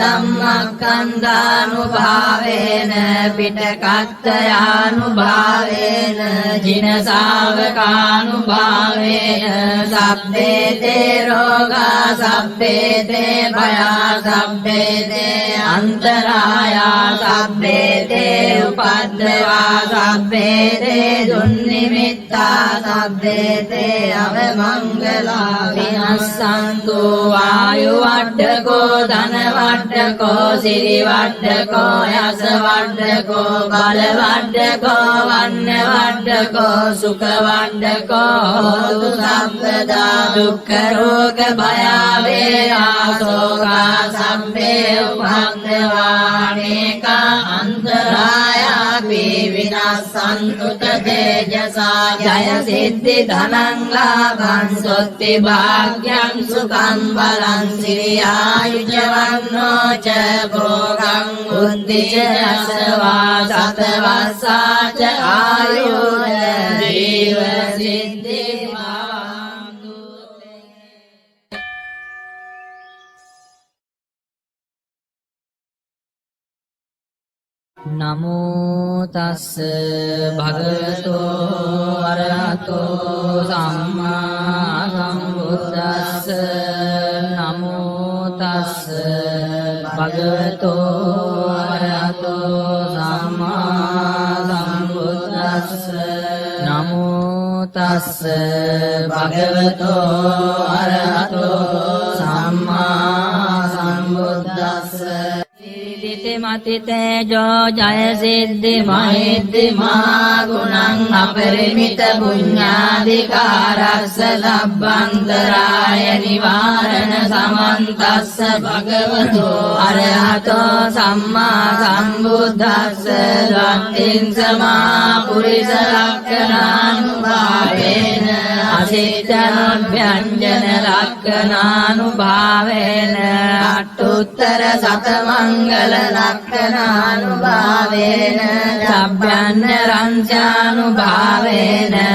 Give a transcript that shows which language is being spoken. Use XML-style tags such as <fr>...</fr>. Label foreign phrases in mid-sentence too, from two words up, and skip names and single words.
<pi>ධම්මස්කන්ධානුභාවේන පිටකත්තයානුභාවේන ජින ශාවකානුභාවේන සබ්බේ තේ රෝගා සබ්බේ තේ භයා සබ්බේ තේ අන්තරායා සබ්බේ තේ උපද්දවා සබ්බේ තේ දුන්නිමිත්තා සබ්බේ තේ අවමංගලා විනස්සන්තු ආයු වඩ්ඩකෝ ධන වඩ්ඩකෝ සිරි වඩ්ඩකෝ යස වඩ්ඩකෝ බල වඩ්ඩකෝ වන්න වඩ්ඩකෝ සුඛ වඩ්ඩකෝ හෝතු සම්පදා දුක්ඛ රෝග භය වේරා සෝකා සම්පේ උපද්දවානේක අන්තරායාපි විනස්සන්තු තේජසා ජය සිද්ධි ධනං ලාභං සොත්ති භාග්‍යං සුඛං බලං සිරියායුජවන්නෝ ච භෝගං උද්ධිච යසවා සතවස්සා ච ආයුධ ජීව සිද්ධි නමෝ තස්ස භගවතෝ අරහතෝ සම්මා සම්බුද්දස්ස නමෝ තස්ස භගවතෝ අරහතෝ සම්මා සම්බුද්දස්ස නමෝ තස්ස භගවතෝ අරහතෝ සම්මා සම්බුද්දස්ස මතිතේජෝ ජය සිද්ධි මහිද්දි මහා ගුණං අපරිමිත පුඤ්ඤාධිකාරස්ස ලබ්බන්තරාය නිවාරණ සමන්තස්ස භගවතෝ අරහතෝ සම්මා සම්බුද්දස්ස දත්තිං සමා පුරිස ලක්ඛණානුභාවේන අසිච්ඡනොභ්‍යංජන ලක්ඛණානුභාවේන අට්ඨුත්තර සතමංගල ලක්ඛණානුභාවේන සබ්බන්න රංචානුභාවේන</pi>